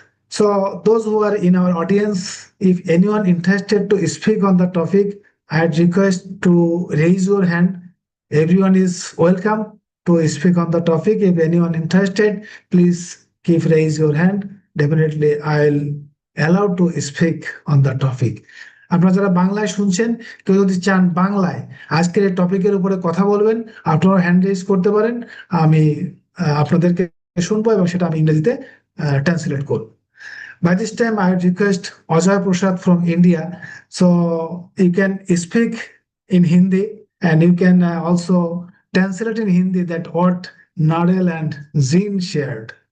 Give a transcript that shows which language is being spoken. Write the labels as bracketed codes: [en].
[en] So those who are in our audience, if anyone interested to speak on the topic, I'd request to raise your hand. Everyone is welcome to speak on the topic. If anyone interested, please keep raise your hand. Definitely I'll allow to speak on the topic. [bn] আপনারা যারা বাংলায় শুনছেন, কেউ যদি চান বাংলায় আজকের এই টপিকের উপরে কথা বলবেন, আপনারা হ্যান্ড রেজ করতে পারেন, আমি আপনাদেরকে শুনবো এবং সেটা আমি ইংরেজিতে ট্রান্সলেট করব। [en] By this time, I request Ajay Prasad from India. So you can speak in Hindi and you can also translate in Hindi that what Narel and Zin shared.